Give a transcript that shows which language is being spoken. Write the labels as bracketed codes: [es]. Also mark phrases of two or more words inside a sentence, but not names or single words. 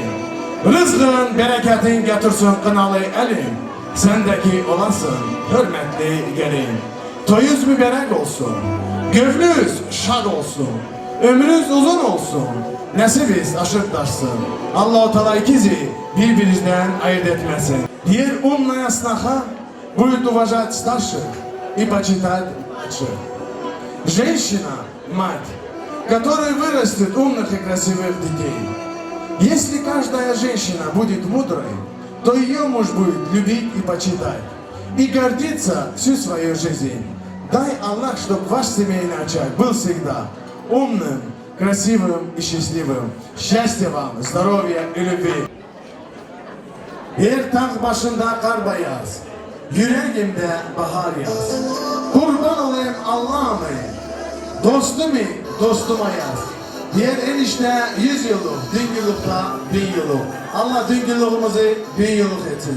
[crh] Rızkın, bereketin getirsin kınalı elin. Sendeki olasın, hürmetli gelin. Toyuz mübarek olsun, gönlünüz şad olsun, ömrünüz uzun olsun, nesibiniz aşırtlaşsın. Allah-u Teala ikizi birbirinizden ayırt etmesin. [ru] Diğer умная сноха будет уважать старших и почитать младших. Женщина – мать, которая вырастет умных и красивых детей. Если каждая женщина будет мудрой, то ее муж будет любить и почитать, и гордиться всю свою жизнь. Дай Аллах, чтобы ваш семейный очаг был всегда умным, красивым и счастливым. Счастья вам, здоровья и любви. [crh] Bir tağ başında kar bayaz, yüreğimde bahar yaz. Kurban olayım Allah'ımı, dostumu dostuma yaz. Diğer enişte 100 yıllık, düngülükte 1000 yıllık. Allah düngülüğümüzü 1000 yıllık etsin.